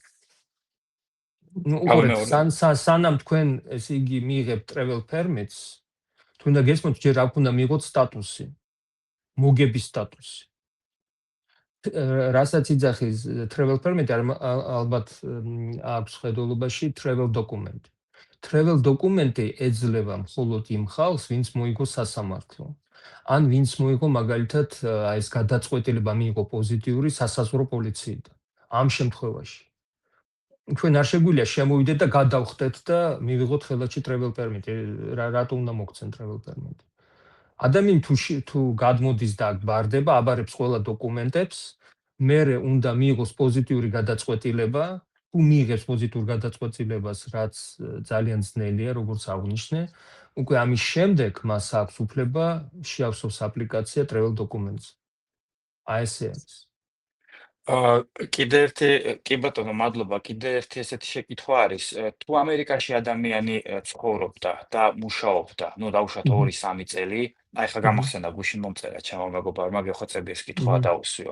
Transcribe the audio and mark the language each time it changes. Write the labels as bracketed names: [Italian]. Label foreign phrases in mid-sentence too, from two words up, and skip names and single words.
[Georgian] ნუ უყურეთ, სანამ თქვენ ესე იგი მიიღებთ [English] travel permit-ს, [Georgian] თუ უნდა გესმოთ, ჯერ აქ უნდა მიიღოთ სტატუსი, მოგების სტატუსი. რასაც იძახის [English] travel permit, [Georgian] ალბათ აქვს ხედულობაში [English] travel document. travel document-ი [Georgian] ეძლევა მხოლოდ იმ ხალხს, ვინც მოიგო სასამართლო. ან ვინც მოიგო მაგალითად ეს გადაწყვეტილება მიიღო პოზიტიური სასაზღვრო პოლიციიდან. ამ შემთხვევაში თქვენ არ შეგვიძლია შემოვიდეთ და გადავხდეთ და მივიღოთ ხელათში [English] travel permit. [Georgian] რატო უნდა მოგცენ [English] travel permit? [Georgian] ადამიანი თუ გადმოდის და ბარდება, აბარებს ყველა დოკუმენტებს, მერე უნდა მიიღოს პოზიტიური გადაწყვეტილება. თუ მიიღებს პოზიტურ გადაწყვეტილებას, რაც ძალიან ძნელია, როგორც აღნიშნე, უკვე ამის შემდეგ მას აქვს უფლება შეავსოს აპლიკაცია [English] travel documents. [Georgian] აი ესე არის. კიდე ერთი კი ბატონო, მადლობა. კიდე ერთი ესეთი შეკითხვა არის. თუ ამერიკაში ადამიანი ცხოვრობდა და მუშაობდა, ну, დაუშვათ 2-3 წელი, აი ხა გამახსენდა გუშინ მომწერა ჩემო მეგობარმა, გეხოცები ეს კითხვა დაუსვიო.